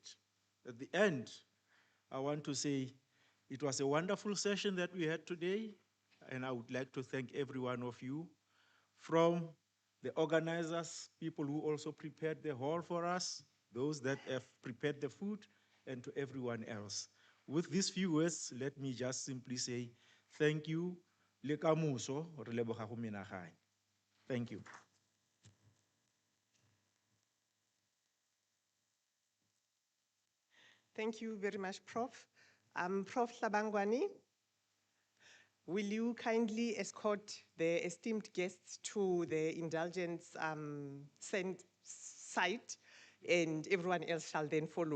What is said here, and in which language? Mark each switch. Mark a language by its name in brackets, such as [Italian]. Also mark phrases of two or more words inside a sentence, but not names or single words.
[English] At the end, I want to say it was a wonderful session that we had today, and I would like to thank every one of you, from the organizers, people who also prepared the hall for us, those that have prepared the food, and to everyone else. With these few words, let me just simply say thank you. [Tswana] Le kamoso, re leboga go menagane. [English] Thank you. Thank you very much, Prof. Prof. Labangwani, will you kindly escort the esteemed guests to the indulgence site, and everyone else shall then follow.